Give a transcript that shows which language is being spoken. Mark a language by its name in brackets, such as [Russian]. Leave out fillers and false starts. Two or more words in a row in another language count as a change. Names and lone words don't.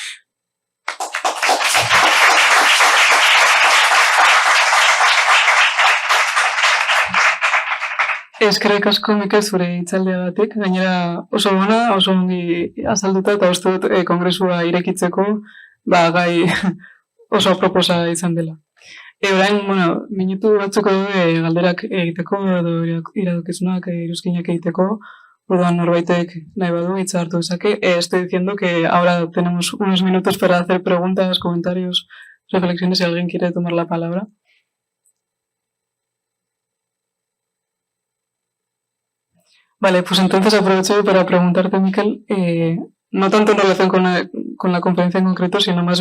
[Basque] Eskerrik asko Mikel zure hitzaldiagatik, gainera oso ona, oso ongi azalduta eta uste dut kongresua irekitzeko gai oso aproposa izan dela. Orain, minutu batzuk daude galderak egiteko edo iradokizunak iruzkinak egiteko, orduan norbaitek nahi badu hitza hartu dezake. [Spanish] Estoy diciendo que ahora tenemos unos minutos para hacer preguntas, comentarios, reflexiones, si alguien quiere tomar la palabra. Vale, pues entonces aprovecho para preguntarte, Miquel, no tanto en relación con la conferencia en concreto, sino más